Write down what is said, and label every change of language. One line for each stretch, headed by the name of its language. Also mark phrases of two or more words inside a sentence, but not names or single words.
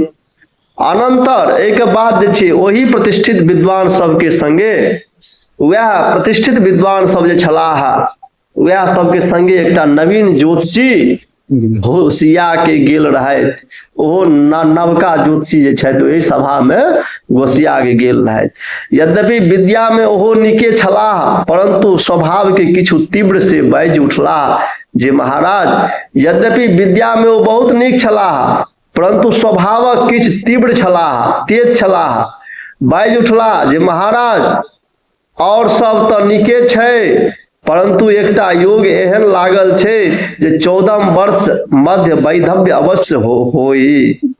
Maithili: अनंतर एक बाद जे छै ओही प्रतिष्ठित विद्वान सबके संगे वह प्रतिष्ठित विद्वान सब जे छलाह वह सबके संगे एकटा नवीन ज्योतिषी घोषिया के गेल रहथि। ओहो नवका ज्योतिषी जे छथि ओहि सभा में घोषिया के गेल रहथि। यद्यपि विद्या में ओहो नीके छलाह परंतु स्वभाव के किछु तीव्र से बाजि उठलाह जे महाराज यद्यपि विद्या में ओ बहुत नीक छलाह परंतु स्वभावक किछु तीव्र छलाह, तेज छलाह। बाजि उठलाह जे महाराज और सब तो नीके छै परंतु एकटा योग एहन लागल छै जे 14 वर्ष मध्य वैधव्य अवश्य होई।